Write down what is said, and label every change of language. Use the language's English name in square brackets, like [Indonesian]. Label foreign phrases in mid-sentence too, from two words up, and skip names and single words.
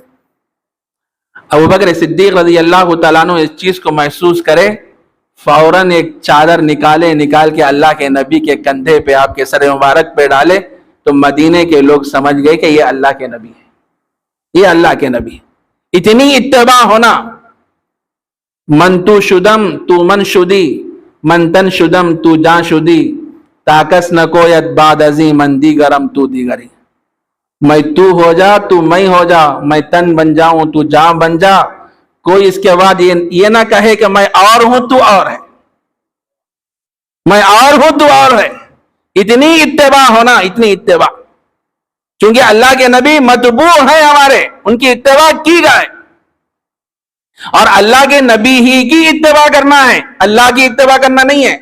[Urdu] ابوبکر صدیق [Arabic] رضی اللہ تعالیٰ عنہ [Urdu] اس چیز کو محسوس کرے، فوراً ایک چادر نکال کے اللہ کے نبی کے کندھے پہ، آپ کے سر مبارک پہ ڈالے، تو مدینے کے لوگ سمجھ گئے کہ یہ اللہ کے نبی ہے، یہ اللہ کے نبی ہے۔ اتنی اتباع ہونا، [Persian] من تو شدم تو من شدی، من تن شدم تو جان شدی، تاکس نہ کویت بعد ازی من دیگرم تو دیگری، [Urdu] میں تو ہو جا تو میں ہو جا، میں تن بن جاؤں تو جان بن جا، کوئی اس کے بعد یہ نہ کہے کہ میں اور ہوں تو اور ہے، میں اور ہوں تو اور ہے۔ اتنی اتباع ہونا، اتنی اتباع، چونکہ اللہ کے نبی متبوع ہیں ہمارے، ان کی اتباع کی جائے، اور اللہ کے نبی ہی کی اتباع کرنا ہے، اللہ کی اتباع کرنا نہیں ہے۔